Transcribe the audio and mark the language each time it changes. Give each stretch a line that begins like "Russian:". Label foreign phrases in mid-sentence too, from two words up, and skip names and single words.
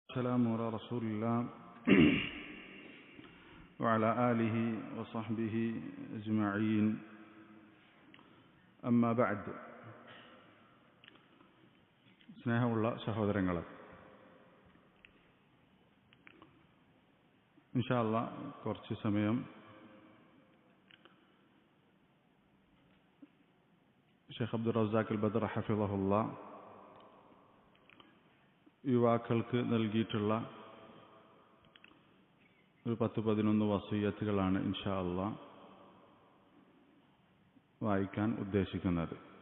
Arabic: السلام على رسول الله وعلى آله وصحبه أجمعين أما بعد.
Malayalam: സ്നേഹമുള്ള സഹോദരങ്ങളെ,
Arabic: إن شاء الله
Malayalam: കുറച്ച് സമയം ഷെയ്ഖ് അബ്ദുർ റസാഖ് അൽ ബദർ ഹഫിളഹുല്ലാ യുവാക്കൾക്ക് നൽകിയിട്ടുള്ള ഒരു 10-11 വസിയ്യത്തുകളാണ്
Arabic: إن شاء الله
Malayalam: വായിക്കാൻ ഉദ്ദേശിക്കുന്നത്.